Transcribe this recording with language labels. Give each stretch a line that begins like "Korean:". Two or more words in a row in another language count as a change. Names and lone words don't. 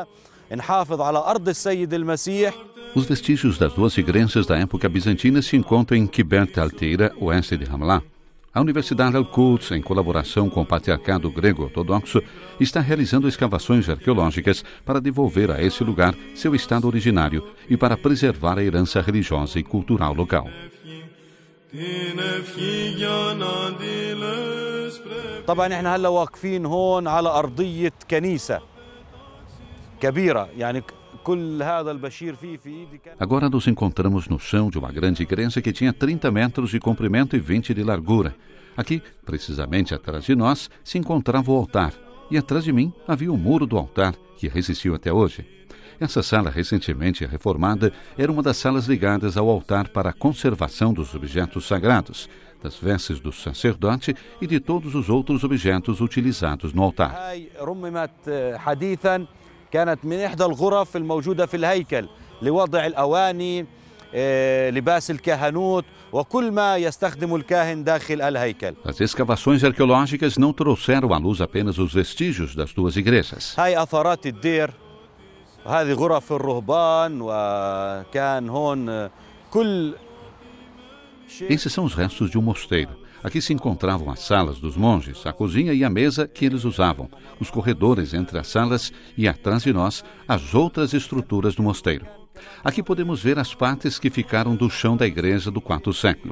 Portuguese: Os vestígios das duas igrejas da época bizantina se encontram em Kibbert al-Tira, oeste de Ramla. A Universidade Al-Quds, em colaboração com o Patriarcado Grego Ortodoxo, está realizando escavações arqueológicas para devolver a esse lugar seu estado originário e para preservar a herança religiosa e cultural local.
Arabic: طبعا احنا هلا واقفين هون على أرضية كنيسة كبيرة يعني.
Portuguese: Agora nos encontramos no chão de uma grande igreja que tinha 30 metros de comprimento e 20 de largura. Aqui, precisamente atrás de nós, se encontrava o altar. E atrás de mim havia o muro do altar, que resistiu até hoje. Essa sala, recentemente reformada, era uma das salas ligadas ao altar para a conservação dos objetos sagrados, das vestes do sacerdote e de todos os outros objetos utilizados no altar.
Arabic: كانت من إحدى الغرف الموجودة في الهيكل لوضع الأواني لباس الكهنوت وكل ما يستخدم الكاهن داخل الهيكل.
Portuguese: As escavações arqueológicas não trouxeram à luz apenas os vestígios das duas igrejas.
Arabic: هاي أثارات الدير هذه غرف الرهبان وكان هون كل
Portuguese: Esses são os restos de um mosteiro. Aqui se encontravam as salas dos monges, a cozinha e a mesa que eles usavam, os corredores entre as salas e, atrás de nós, as outras estruturas do mosteiro. Aqui podemos ver as partes que ficaram do chão da igreja do IV século.